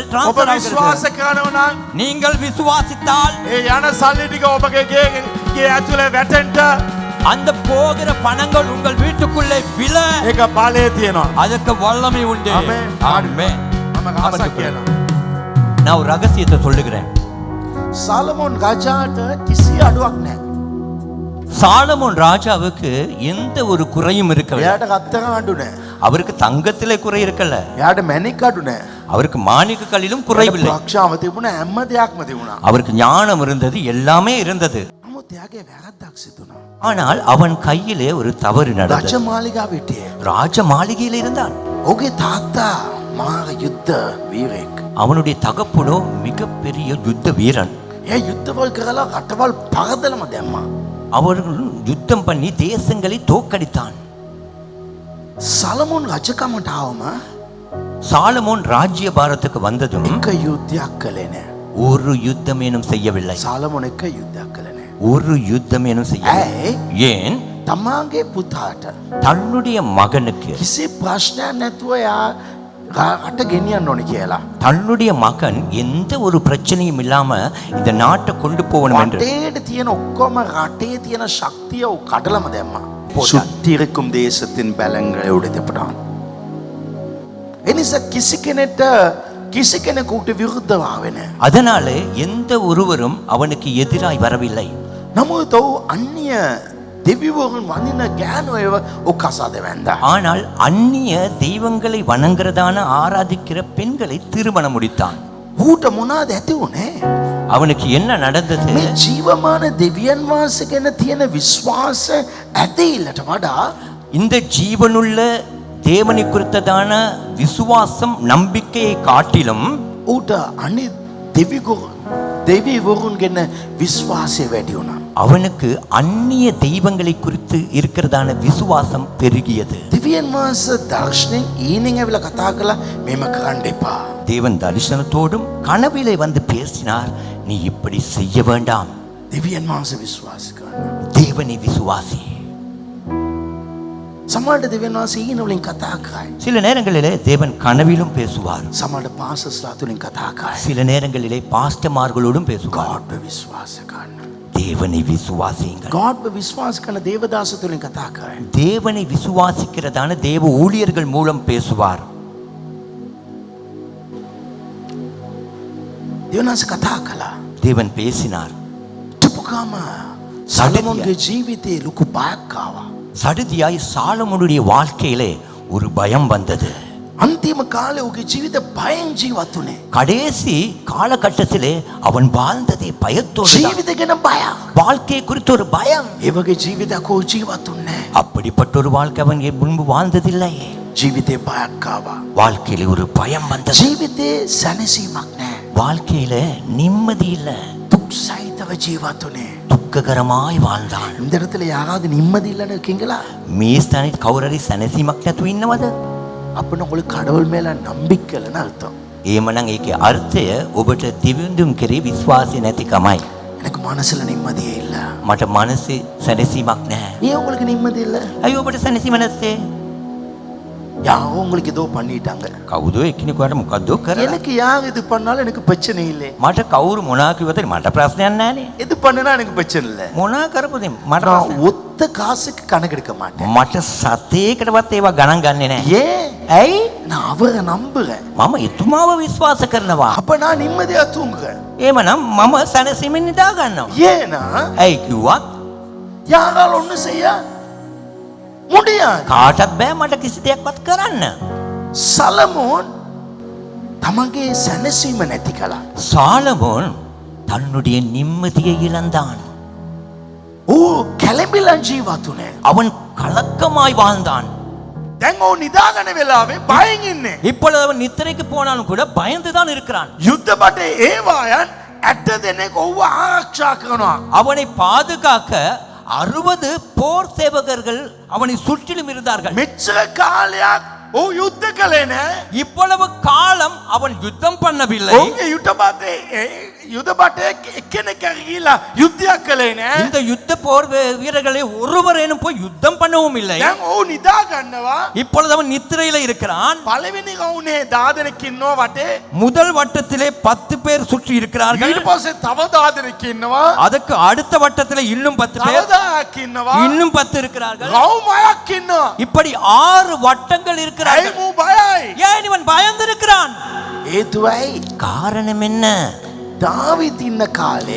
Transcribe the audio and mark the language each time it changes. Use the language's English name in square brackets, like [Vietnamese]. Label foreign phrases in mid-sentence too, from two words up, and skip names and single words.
[Sinhala] ඔබ [Tamil] டிரான்ஸ்ஃபர் [Sinhala] විශ්වාස [Tamil] ஆகிறது. [Sinhala] කරනවා නම් [Tamil] நீங்கள் விசுவாசித்தால் [Sinhala] ඒ යන සල්ලි ටික ඔබගේ ගේ ඇතුලේ වැටෙන්න [Tamil] அந்த போகிற பணங்கள் உங்கள் வீட்டுக்குள்ளே விழ [Sinhala] ඒක බලය තියෙනවා. [Tamil] அதற்கு வல்லமை உண்டு. ஆமென். ஆமென். [Sinhala] මම රහසක් කියනවා. [Tamil] நான் ஒரு ரகசியத்தை சொல்லுகிறேன். [Sinhala] සාලමෝන් රජාට කිසි අඩුවක් නැහැ. [Tamil] சாலமோன் ராஜாவுக்கு எந்த ஒரு குறையும் இருக்கவில்லை. [Sinhala] එයාට රත්තරන් අඩු නැහැ. [Tamil] அவருக்கு தங்கத்திலே குறை இருக்கல, [Sinhala] එයාට මැණික් අඩු නැහැ. [Tamil] அவருக்கு மாணிக்கங்களிலும் குறைவில்லை. [Sinhala] ප්‍රක්ෂාව තිබුණා හැම දෙයක්ම තිබුණා. [Tamil] அவருக்கு ஞானம் இருந்தது, எல்லாமே இருந்தது. [Sinhala] නමුත් එයාගේ වැරද්දක් සිදු වුණා. [Tamil] ஆனால் அவன் கையிலே ஒரு தவறு நடந்தது. [Sinhala] රජමාලිගාව හිටියේ. [Tamil] ராஜ மாளிகையில் இருந்தான். [Sinhala] ඔහුගේ තාත්තා මාර යුද්ධ වීරයෙක්. [Tamil] அவனுடைய தகப்பனோ மிகப்பெரிய யுத்த வீரன். [Sinhala] එයා යුද්ධවල් කරලා රටවල් පරදලම දැම්මා. [Tamil] அவர்கள் யுத்தம் பண்ணி தேசங்களை தோற்கடித்தான். [Sinhala] සලමෝන් රජකමට ආවම [Tamil] சாலமோன் ராஜ்ய பாரத்துக்கு வந்ததும் [Sinhala] එක යුද්ධයක් කළේ නැහැ. [Tamil] ஒரு யுத்தமேனும் செய்யவில்லை. [Sinhala] සලමෝන් එක යුද්ධයක් කළේ නැහැ. [Tamil] ஒரு யுத்தமேனும் செய்யவில்லை. [Sinhala] ඇයි? [Tamil] ஏன்? [Sinhala] තමාගේ පුතාට [Tamil] தன்னுடைய மகனுக்கு [Sinhala] කිසි ප්‍රශ්නයක් නැතුව එයා රට ගෙනියන්න ඕනේ කියලා. [Tamil] தன்னுடைய மகன் எந்த ஒரு பிரச்சனையும் இல்லாம இந்த நாட்டை கொண்டு போகணும் என்று [Sinhala] රටේට තියෙන ඔක්කොම රටේ තියෙන ශක්තිය ඔහු කඩලම දැම්මා. [Tamil] போட்டான். சுற்றிருக்கும் தேசத்தின் பலங்களை உடைத்துவிட்டான். [Sinhala] එනිසා කිසි කෙනෙකුට විරුද්ධව ආවේ නැහැ. [Tamil] அதனால எந்த ஒருவரும் அவனுக்கு எதிராய் வரவில்லை. [Sinhala] නමුත් ඔහු අන්‍ය දෙවිවරුන් වඳින ගෑනුව ඔක්කසාද වැන්දා. [Tamil] ஆனால் அந்நிய தெய்வங்களை வணங்குறதான ஆராதிக்கிற பெண்களை திருமணம் முடித்தான். [Sinhala] ඌට මොනවාද ඇති වුනේ? [Tamil] அவனுக்கு என்ன நடந்தது? [Sinhala] මේ ජීවමාන දෙවියන් වහන්සේ ගැන තියෙන විශ්වාස ඇදහිල්ලට වඩා [Tamil] இந்த ஜீவனுள்ள தேவனை குறித்ததான விசுவாசம் நம்பிக்கையை காட்டிலும் [Sinhala] ඌට අනිත් දෙවිවරුන් ගැන විශ්වාසය වැඩි වුණා. [Tamil] அவனுக்கு அந்நிய தெய்வங்களை குறித்து இருக்கிறதான விசுவாசம் பெருகியது. [Sinhala] දෙවියන් වහන්සේ දර්ශනෙන් ඊනින් ඇවිල්ලා කතා කළා මේම කරන්න එපා. [Tamil] தேவன் தரிசனத்தோடும் கனவிலே வந்து பேசினார், நீ இப்படி செய்ய வேண்டாம், [Sinhala] දෙවියන් වහන්සේ විශ්වාස කරන්න. [Tamil] தேவனை விசுவாசி. [Sinhala] සමහරට දෙවියන් වහන්සේ ඊන වලින් කතා කරයි. [Tamil] சில நேரங்களிலே தேவன் கனவிலும் பேசுவார், [Sinhala] සමහරට පාසස්ලා තුලින් කතා කරයි. [Tamil] சில நேரங்களிலே பாஸ்டர்மார்களோடும் பேசுவார். [Sinhala] ගාඩ්ව විශ්වාස කරන්න. [Tamil] தேவனை விசுவாசியுங்கள். [Sinhala] ගාඩ්ව විශ්වාස කරන දේවදාස තුලින් කතා කරයි. [Tamil] தேவனை விசுவாசிக்கிறதான தேவ ஊழியர்கள் மூலம் பேசுவார். [Sinhala] දෙවියන් වහන්සේ කතා කළා. [Tamil] தேவன் பேசினார். [Sinhala] ටිපුකාම සලමෝන්ගේ ජීවිතේ ලොකු බයක් ආවා. [Tamil] சடுதியாய் சாலமோனுடைய வாழ்க்கையிலே ஒரு பயம் வந்தது. [Sinhala] අන්තිම කාලේ ඔහුගේ ජීවිත බයෙන් ජීවත් වුණේ. [Tamil] கடைசி காலகட்டத்திலே அவன் வாழ்ந்ததே பயத்தோடு தான். [Sinhala] ජීවිත ගැන බයක්. [Tamil] வாழ்க்கை குறித்த ஒரு பயம். [Sinhala] ඒ වගේ ජීවිතයක් ඔහු ජීවත් වුණේ නැහැ. [Tamil] அப்படிப்பட்ட ஒரு வாழ்க்கை அவன் முன்பு வாழ்ந்ததில்லை. [Sinhala] ජීවිතේ බයක් ආවා. [Tamil] வாழ்க்கையில ஒரு பயம் வந்தது. [Sinhala] ජීවිතේ සැනසීමක් නැහැ. [Tamil] வாழ்க்கையில நிம்மதி இல்ல. [Sinhala] දුක් සහිතව ජීවත් වුණේ. [Tamil] துக்ககரமாய் வாழ்ந்தான். இந்த இடத்துல யாராவது நிம்மதி இல்லைன்னு இருக்கீங்களா? [Sinhala] මේස්ථානෙත් කවුරුරි සැනසීමක් නැතුව ඉන්නවද? [Tamil] அப்படின்னு உங்களுக்கு கடவுள் மேல நம்பிக்கை இல்லைன்னு அர்த்தம். [Sinhala] එහෙමනම් ඒකේ අර්ථය ඔබට දිවිඳුන් කෙරේ විශ්වාසය නැතිකමයි. [Tamil] எனக்கு மனசுல நிம்மதியே இல்ல. [Sinhala] මට මනසේ සැනසීමක් නැහැ. [Tamil] ஏன் உங்களுக்கு நிம்மதி இல்ல? [Sinhala] අයි ඔබට සැනසීම නැත්තේ? [Tamil] யாரோ உங்களுக்கு ஏதோ பண்ணிட்டாங்க. [Sinhala] කවුදෝ එක්කෙනෙකුට මොකද්දෝ කරලා. [Tamil] எனக்கு யார் இது பண்ணாலும் எனக்கு பிரச்சனை இல்லை. [Sinhala] මට කවුරු මොනා කිව්වද මට ප්‍රශ්නයක් නැහනේ. [Tamil] எது பண்ணுனா எனக்கு பிரச்சனை இல்லை. [Sinhala] මොනා කරපොද මට [Tamil] நான் [Sinhala] ප්‍රශ්නයක්. [Tamil] ஒத்த காசுக்கு கணக்கெடுக்க மாட்டேன். [Sinhala] මට සතේකටවත් ඒවා ගණන් ගන්නෙ නැහැ. [Tamil] ஏன்? [Sinhala] ඇයි? [Tamil] நான் அவரை நம்புறேன். [Sinhala] මම එතුමාව විශ්වාස කරනවා. [Tamil] அப்ப நான் நிம்மதியா தூங்குறேன். [Sinhala] එහෙමනම් මම සැනසීමෙන් නිදා ගන්නවා. [Tamil] ஏன்னா [Sinhala] ඇයි කිව්වත් [Tamil] யாரால ஒண்ணும் செய்ய முடியாது. [Sinhala] කාටවත් බෑ මට කිසි දෙයක්වත් කරන්න. சலமோன் தமගේ සැනසීම නැති කළා. [Tamil] சாலமோன் தன்னுடைய நிம்மதியை இழந்தான். [Sinhala] ஓ කැළඹිලා ජීවත් උනේ. [Tamil] அவன் கலக்கமாய் வாழ்ந்தான். [Sinhala] දැන් ඕ නිදාගන්න වෙලාවේ බයෙන් ඉන්නේ. [Tamil] இப்பொழுது அவன் நித்திரைக்கு போனாலும் கூட பயந்துதான் இருக்கிறான். [Sinhala] යුද්ධබටේ ඒවායන් 8 දෙනෙක් ඔව්ව ආරක්ෂා කරනවා. [Tamil] அவனை பாதுகாக்க 60 போர் சேவகர்கள் அவனை சுற்றிலும் இருந்தார்கள். [Sinhala] මෙච්චර කාලයක් ඔව් යුද්ධ කළේ නෑ. [Tamil] இவ்வளவு காலம் அவன் யுத்தம் பண்ணவில்லை. [Sinhala] ඔවුන්ගේ යුද බටේ එක්කෙනෙක් ගිහිලා යුද්ධයක් කළේ නෑ. [Tamil] இந்த யுத்த போர் வீரர்களை ஒருவரேனும் போய் யுத்தம் பண்ணவும் இல்லை. [Sinhala] දැන් ඔව් නිදා ගන්නවා. [Tamil] இப்பொழுது அவன் நித்திரையில இருக்கிறான். [Sinhala] පළවෙනි රවුනේ 10 දෙනෙක් ඉන්නවා වටේ. [Tamil] முதல் வட்டத்திலே 10 பேர் சுற்றி இருக்கிறார்கள். [Sinhala] ඊට පස්සේ තව 10 දෙනෙක් ඉන්නවා. [Tamil] அதுக்கு அடுத்த வட்டத்திலே இன்னும் 10 [Sinhala] තව [Tamil] பேர், [Sinhala] 10ක් ඉන්නවා. [Tamil] இன்னும் 10 இருக்கிறார்கள். [Sinhala] රවුම් 6ක් ඉන්නවා. [Tamil] இப்படி 6 வட்டங்கள் [Sinhala] ඇයි [Tamil] இருக்கிறார்கள். [Sinhala] මූ බයයි? [Tamil] ஏன் இவன் பயந்திருக்கிறான்? [Sinhala] හේතුවයි [Tamil] காரணம் என்ன? [Sinhala] දාවිත් ඉන්න කාලේ